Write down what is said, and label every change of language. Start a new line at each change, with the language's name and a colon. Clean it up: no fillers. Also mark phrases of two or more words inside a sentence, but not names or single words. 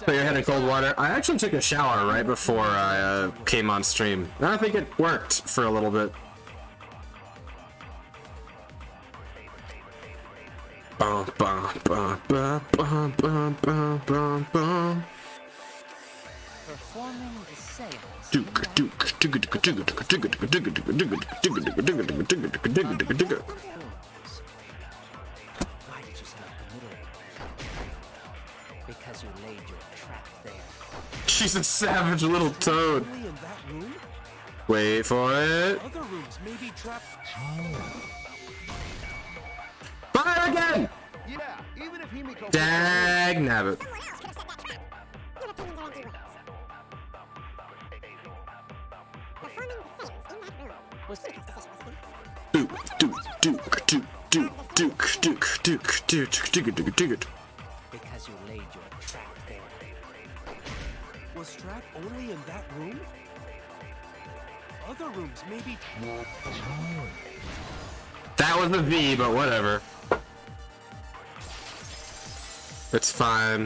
English: So your head in cold water. I actually took a shower right before I came on stream. And I think it worked for a little bit. Bum, bum, bum, bum, bum, bum, bum, bum, bum. Performing the seance. Duke, Duke, Duke, Duke, Duke, Duke, Duke, Duke, Duke, Duke, Duke, Duke, Duke, Duke, Duke. Why did you select the middle one? Because you laid your trap there. She's a savage little toad. Only in that room? Wait for it. Other rooms may be trapped. Fire again! Yeah, even if Himiko. Dag nabbit. Duke, Duke, Duke, Duke, Duke, Duke, Duke, Duke, Duke, Duke, Duke, Duke. Because you laid your trap there. Was Strat only in that room? Other rooms may be. That was a V, but whatever. It's fine.